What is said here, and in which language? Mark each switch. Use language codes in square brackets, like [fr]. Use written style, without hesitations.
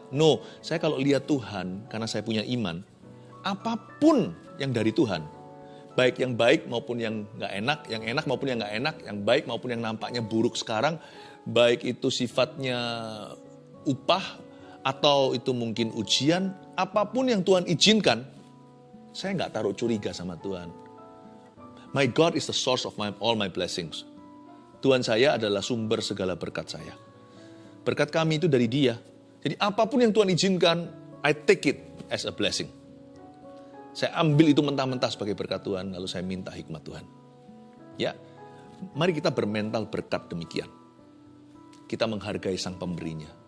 [id] No, saya kalau lihat Tuhan, karena saya punya iman, apapun yang dari Tuhan, baik yang baik maupun yang nggak enak, yang enak maupun yang nggak enak, yang baik maupun yang nampaknya buruk sekarang, baik itu sifatnya upah atau itu mungkin ujian, apapun yang Tuhan izinkan, saya nggak taruh curiga sama Tuhan. [en] My God is the source of all my blessings. [id] Tuhan saya adalah sumber segala berkat saya. Berkat kami itu dari Dia. Jadi apapun yang Tuhan izinkan, [en] I take it as a blessing. [id] Saya ambil itu mentah-mentah sebagai berkat Tuhan, lalu saya minta hikmat Tuhan. Ya, mari kita bermental berkat demikian. Kita menghargai Sang Pemberinya.